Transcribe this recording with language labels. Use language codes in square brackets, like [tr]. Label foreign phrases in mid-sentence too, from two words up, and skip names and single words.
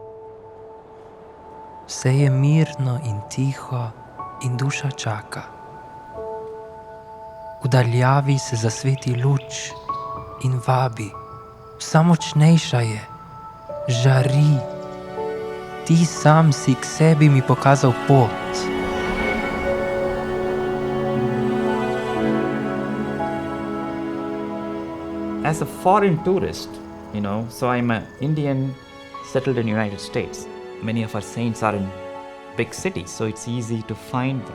[sl] Vse je mirno in tiho in duša čaka. V daljavi se zasveti luč in vabi, vsa močnejša je, žari. Ti sam si k sebi mi pokazal pot. [en] As a foreign tourist, so I'm an Indian settled in the United States. Many of our saints are in big cities, so it's easy to find them.